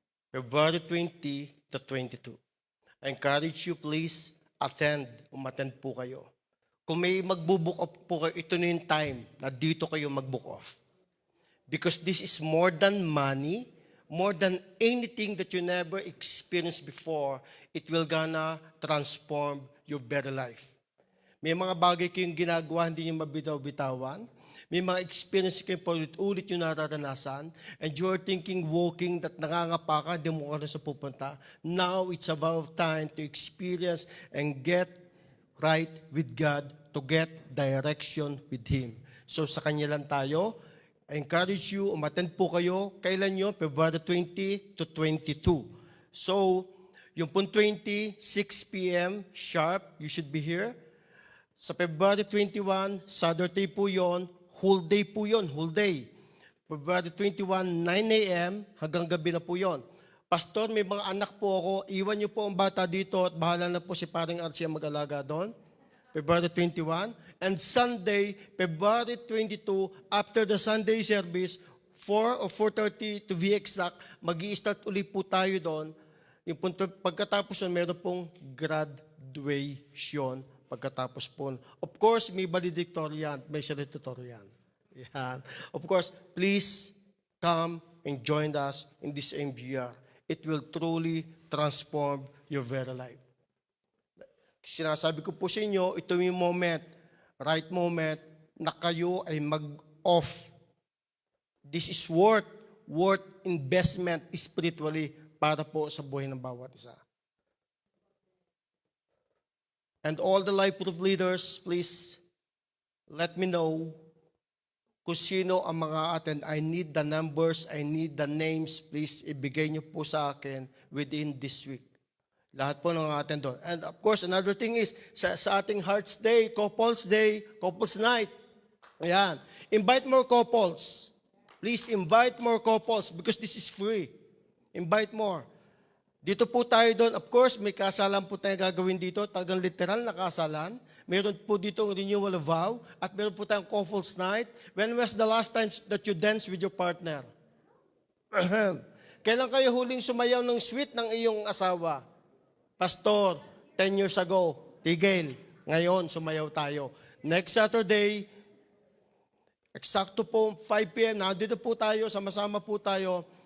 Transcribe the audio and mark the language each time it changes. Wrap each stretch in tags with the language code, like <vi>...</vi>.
<en>February 20 to 22. I encourage you, please,</en> <tl>umattend po kayo. Kung may magbo-book off po kayo, ito na yung time na dito kayo mag-book off.</tl> <en>Because this is more than money, more than anything that you never experienced before, it will gonna transform your better life.</en> <tl>May mga bagay kayong ginagawa, hindi nyo mabitaw-bitawan. May mga experience kayong paulit-ulit yung nararanasan,</tl> <en>and you're thinking, walking, that</en> <tl>nangangapa ka, hindi mo ka na sa pupunta.</tl> <en>Now, it's about time to experience and get right with God, to get direction with Him.</en> <tl>So, sa Kanya lang tayo.</tl> <en>I encourage you,</en> <tl>umattend po kayo. Kailan nyo? February 20 to 22. So, yung pong 20, 6 p.m.</tl> <en>sharp, you should be here. Sa February 21, Saturday po yon, whole day po yon, whole day.</en> <tl>February 21, 9 a.m. hanggang gabi na po yon. Pastor, may mga anak po ako, iwan niyo po ang bata dito at bahala na po si Paring Arcia mag-alaga doon.</tl> <en>February 21. And Sunday, February 22, after the Sunday service, 4 or 4:30 to be exact,</en> <tl>mag-i-start uli po tayo doon. Yung pagkatapos nun, meron pong graduation pagkatapos po. Of course, may valedictorian, may salutatorian. Yan.</tl> <en>Of course, please come and join us in this MGR. It will truly transform your very life.</en> <tl>Sinasabi ko po sa inyo, ito yung right moment, na kayo ay mag-off.</tl> <en>This is worth investment spiritually</en> <tl>para po sa buhay ng bawat isa.</tl> <en>And all the life group leaders, please let me know</en> <tl>kung sino ang mga attend.</tl> <en>I need the numbers, I need the names.</en> <tl>Please ibigay niyo po sa akin</tl> <en>within this week.</en> <tl>Lahat po ng attend doon. And of course, another thing is, sa ating Hearts Day, Couples Night. Ayan.</tl> <en>Invite more couples. Please invite more couples because this is free. Invite more.</en> <tl>Dito po tayo doon. Of course, may kasalan po tayo gagawin dito. Talagang literal na kasalan. Meron po dito ang renewal of vow. At meron po tayong Couples Night.</tl> <en>When was the last time that you danced with your partner?</en> <tl>Kailan kayo huling sumayaw ng sweet ng iyong asawa? Pastor,</tl> <en>10 years ago,</en> <tl>tigil. Ngayon, sumayaw tayo. Next Saturday, eksakto po 5 p.m., nandito po tayo, sama-sama po tayo.</tl>